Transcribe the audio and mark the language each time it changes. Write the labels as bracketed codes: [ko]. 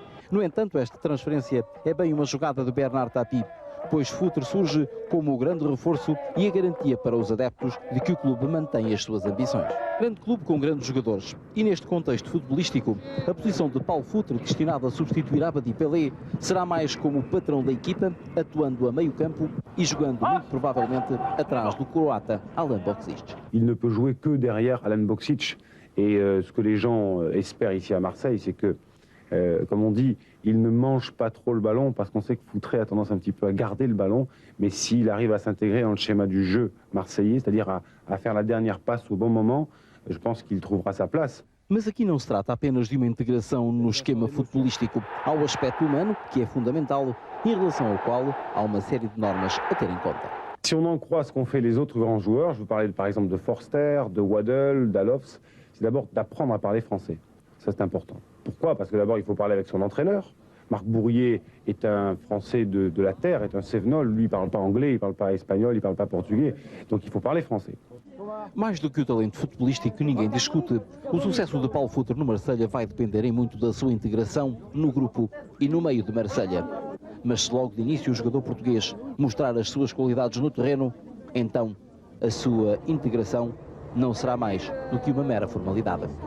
[pt] No entanto, esta transferência é bem uma jogada de Bernard Tapie, pois Futre surge como o grande reforço e a garantia para os adeptos de que o clube mantém as suas ambições. Grande clube com grandes jogadores e neste contexto futebolístico, a posição de Paulo Futre, destinada a substituir Abadi Pelé, será mais como patrão da equipa, atuando a meio campo e jogando muito provavelmente atrás do croata Alan Boksic. [fr] Il ne peut jouer que derrière Alan Boksic et ce que les gens espèrent ici à Marseille, c'est que comme on dit, il ne mange pas trop le ballon parce qu'on sait que Futre a tendance un petit peu à garder le ballon, mais s'il arrive à s'intégrer dans le schéma du jeu marseillais, c'est-à-dire à faire la dernière passe au bon moment, je pense qu'il trouvera sa place. [pt] Mas aqui não se trata apenas de uma integração no esquema futebolístico. Há o aspecto humano, que é fundamental, em relação ao qual há uma série de normas a ter em conta. [fr] Si on en croit ce qu'ont fait les autres grands joueurs, je veux parler par exemple de Forster, de Waddle, d'Alofs, c'est d'abord d'apprendre à parler français. Ça c'est important. Pourquoi? Parce que d'abord il faut parler avec son entraîneur. Marc Bourrier est un Français de la terre, est un Cévenol. Lui, il ne parle pas anglais, il ne parle pas espagnol, il ne parle pas portugais. Donc il faut parler français. [pt] Mais do que o talento futebolístico que ninguém discute, o sucesso de Paulo Futre no Marselha vai depender em muito da sua integração no grupo e no meio de Marselha. Mas se logo de início o jogador português mostrar as suas qualidades no terreno, então a sua integração não será mais do que uma mera formalidade.